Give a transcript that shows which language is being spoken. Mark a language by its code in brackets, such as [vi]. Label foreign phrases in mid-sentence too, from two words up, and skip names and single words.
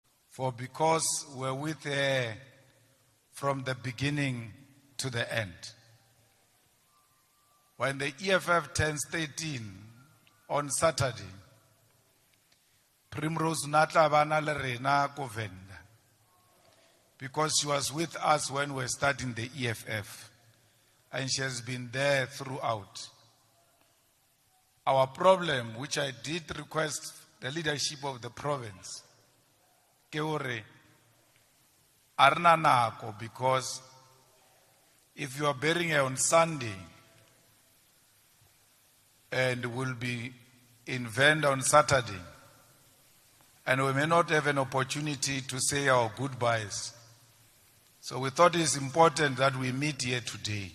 [en] for because we're with her from the beginning to the end. When the EFF turns 13 on Saturday, [st] Primrose Natla bana le rena ko Venda, [en] because she was with us when we were starting the EFF, and she has been there throughout. Our problem, which I did request the leadership of the province, [st] ke hore arna nako, [en] because if you are burying her on Sunday and will be in Venda on Saturday, and we may not have an opportunity to say our goodbyes. So we thought it's important that we meet here today.